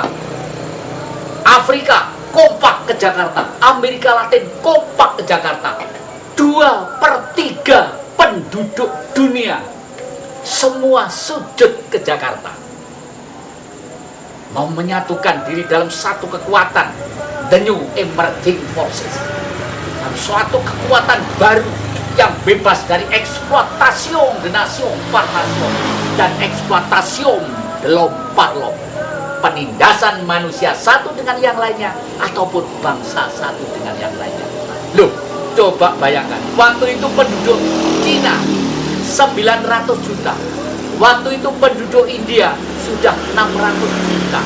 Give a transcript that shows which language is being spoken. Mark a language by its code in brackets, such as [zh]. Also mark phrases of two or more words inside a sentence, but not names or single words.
[id] Afrika kompak ke Jakarta. Amerika Latin kompak ke Jakarta. 2/3 penduduk dunia semua sujud ke Jakarta. Mau menyatukan diri dalam satu kekuatan, [en] the new emerging forces, [id] dalam suatu kekuatan baru yang bebas dari eksploitasi [fr] de nation par nation [id] dan eksploitasi [fr] de l'homme par l'homme, [id] penindasan manusia satu dengan yang lainnya ataupun bangsa satu dengan yang lainnya. Loh, coba bayangkan, waktu itu penduduk Cina 900 juta. Waktu itu penduduk India sudah 600 juta.